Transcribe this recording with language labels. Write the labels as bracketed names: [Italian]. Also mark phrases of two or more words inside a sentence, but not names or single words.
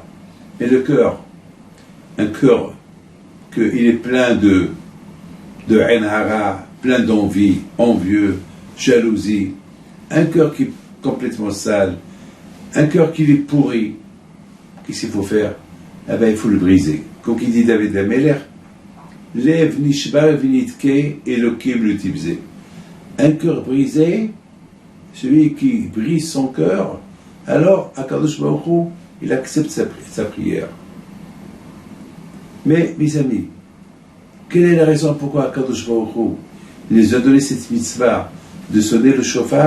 [French] Mais le cœur, un cœur qu'il est plein de haine hara, plein d'envie, envieux, jalousie, un cœur qui est complètement sale, un cœur qui est pourri, qu'est-ce qu'il faut faire? Eh bien, il faut le briser. Comme il dit David Ameler, [Hebrew] לב נשבר ונדכה אלוהים לא תבזה. [French] Un cœur brisé, celui qui brise son cœur, alors [Hebrew] הקדוש ברוך הוא, [French] il accepte sa prière. Mais, mes amis, quelle est la raison pourquoi [Hebrew] הקדוש ברוך הוא [French] nous a donné cette mitzvah de sonner le chauffard?